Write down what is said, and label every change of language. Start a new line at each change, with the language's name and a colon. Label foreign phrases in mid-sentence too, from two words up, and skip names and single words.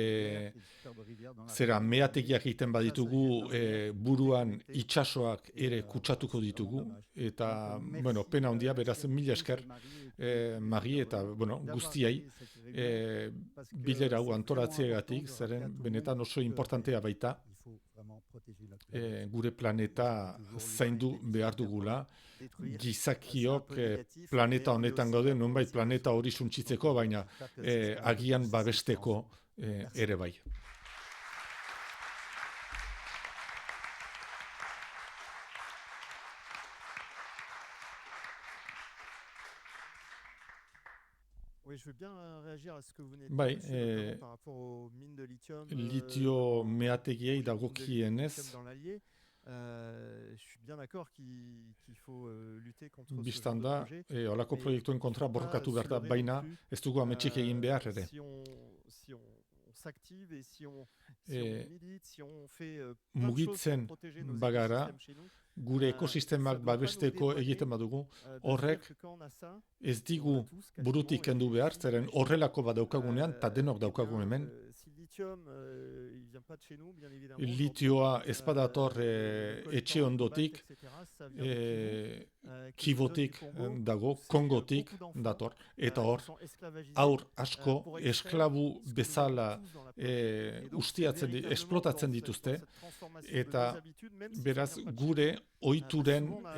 Basque: meategiak egiten baditugu buruan itsasoak ere kutsatuko ditugu, eta pena handia, beraz mila esker Mari eta guztiei bilera hau antolatzeagatik, zeren benetan oso importantea baita gure planeta zaindu behar dugula. Gizakiok planeta honetan gaude, nonbait planeta hori suntsitzeko, baina agian babesteko ere bai.
French: Oui, je veux bien réagir à ce que vous venez de dire monsieur, par rapport aux mines de lithium.
Basque: Litio meategiei dagokienez.
French: Je suis bien d'accord qu'il faut lutter contre ce
Basque: Bistan
French: genre
Basque: da,
French: de projet.
Basque: holako proiektuen kontra borrokatu behar da, baina ez dugu ametsik egin behar ere.
French: Si on s'active et si on milite, si on fait plein de choses
Basque: Mugitzen
French: pour protéger nos
Basque: bagara,
French: écosystèmes chez nous,
Basque: gure ekosistemak babesteko egiten badugu, horrek ez digu burutik kendu behar, zeren horrelako badaukagunean, eta denok daukagun hemen. Litioa ez badator etxe ondotik, Kibotik dago, Kongotik dator, eta hor, haur asko esklabu bezala esplotatzen dituzte, eta beraz gure ohituren